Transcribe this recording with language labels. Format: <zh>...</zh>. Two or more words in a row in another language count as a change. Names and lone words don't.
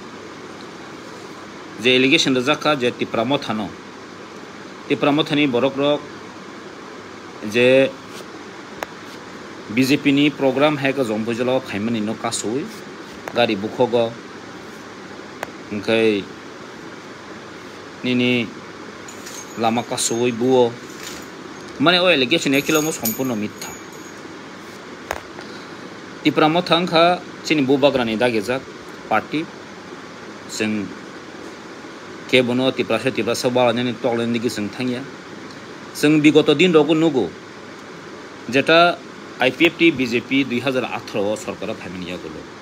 <trp>जे एलिगेशन रजाका जे तिप्रामथानी बरक रक जे बीजेपी नि प्रोग्राम है का जम्पुजलाव फाइमानि न कासुय गारि बुखोगो ओंखाय निनि लामा कासुय बुओ माने ओ एलिगेशन एकिलमो सम्पूर्ण मिथ्या तिप्रामथांखा चिनि बुबाग्रानि दागेजाक पार्टी जों केबनो तिप्रासा बालानि टकलेनि दिगे जों थांगिया जों विगत दिन रगु नुगु जेटा आईपीएफटी बीजेपी 2018 सरकारा फाइमानिया गलो</trp>